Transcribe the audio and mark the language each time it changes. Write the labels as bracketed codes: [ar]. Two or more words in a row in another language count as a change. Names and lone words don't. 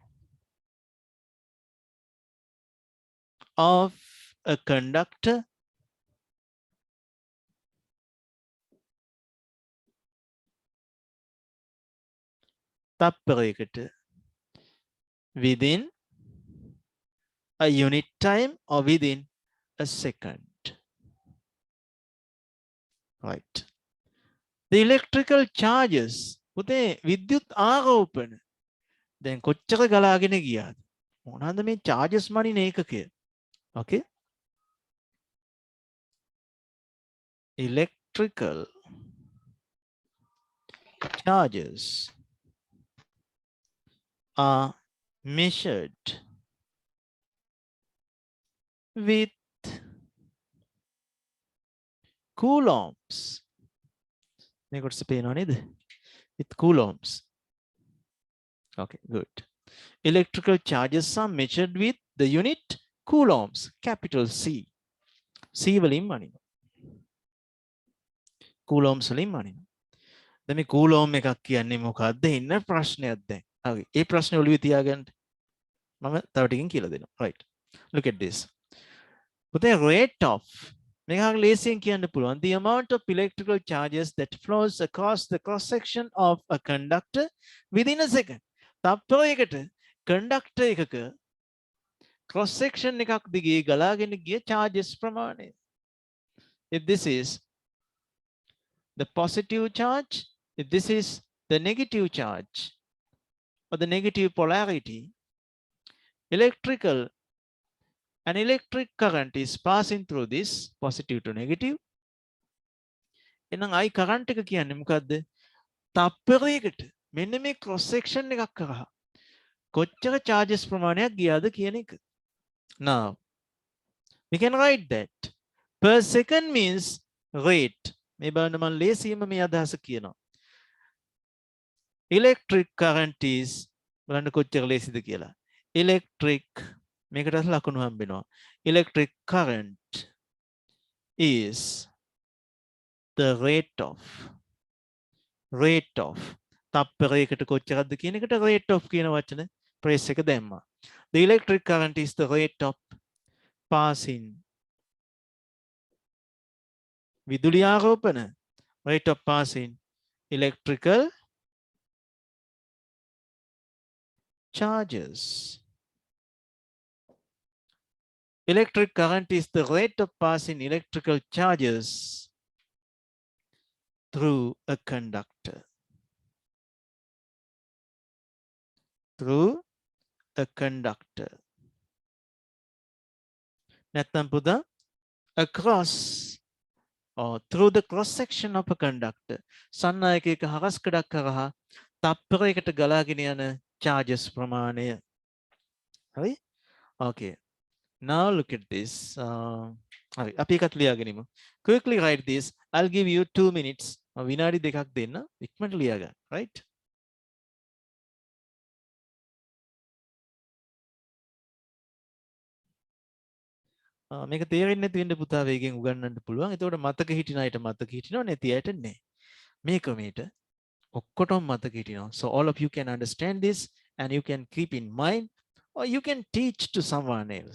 [en] of a conductor තප්පරයකට within a unit time or within a second. Right. The electrical charges [si] පුතේ විද්‍යුත් ආරෝපණ දැන් කොච්චර ගලාගෙන ගියාද මොනවාද මේ charges මනින ඒකකය. [en] Okay. Electrical charges are measured with coulombs. [si] මේකට පේනව නේද? [en] With coulombs. Okay, good. Electrical charges are measured with the unit coulombs, capital C. [si] C වලින් මනිනවා. coulombs වලින් මනිනවා. දැන් මේ coulomb එකක් කියන්නේ මොකක්ද? ඉන්න ප්‍රශ්නයක් දැන්. හරි. ඒ ප්‍රශ්නේ ඔළුවේ තියාගන්න. මම තව ටිකකින් කියලා දෙනවා. [en] Right. Look at this. But the rate of the amount of electrical charges that flows across the cross section of a conductor within a second. [si] තප්පරයකට conductor එකක [en] cross section [si] එකක් දිගේ ගලාගෙන ගිය charges ප්‍රමාණය. [en] If this is the positive charge, if this is the negative charge or the negative polarity, an electric current is passing through this positive to negative. [si] එහෙනම් I current එක කියන්නේ මොකද්ද? තප්පරයකට මෙන්න මේ [en] cross section [si] එකක් කරා කොච්චර charges ප්‍රමාණයක් ගියාද කියන එක. [en] Now we can write that per second means rate. [si] මේ බලන්න මම ලේසියෙන්ම මේ අදහස කියනවා. [en] Electric current is [si] බලන්න කොච්චර ලේසිද කියලා. Electric මේකට ලකුණු හම්බෙනවා. [en] Electric current is the rate of [si] තප්පරයකට කොච්චරද කියන එකට [en] rate of [si] කියන වචන ප්‍රේස් එක දැම්මා. [en] The electric current is the rate of passing [si] විදුලි ආරෝපණ [en] rate of passing electrical charges. Electric current is the rate of passing electrical charges through a conductor. Through a conductor. [si] නැත්නම් පුතා [en] across or through the cross section of a conductor. [si] සන්නායකයක හරස් කඩක් කරහා තප්පරයකට ගලාගෙන යන charges ප්‍රමාණය. හරි? [en] Okay. Now look at this. [si] හරි අපි එකත් ලියාගනිමු. [en] Quickly write this. I'll give you 2 minutes. [si] විනාඩි දෙකක් දෙන්න. ඉක්මනට ලියා ගන්න. Right? මේක තේරෙන්නේ නැති වෙන්න පුතා වේගෙන් උගන්වන්න පුළුවන්. එතකොට මතක හිටින අයට මතක හිටිනවා නැති අයට නෑ. මේ ක්‍රමයට ඔක්කොටම මතක හිටිනවා. [en] So all of you can understand this and you can keep in mind or you can teach to someone else.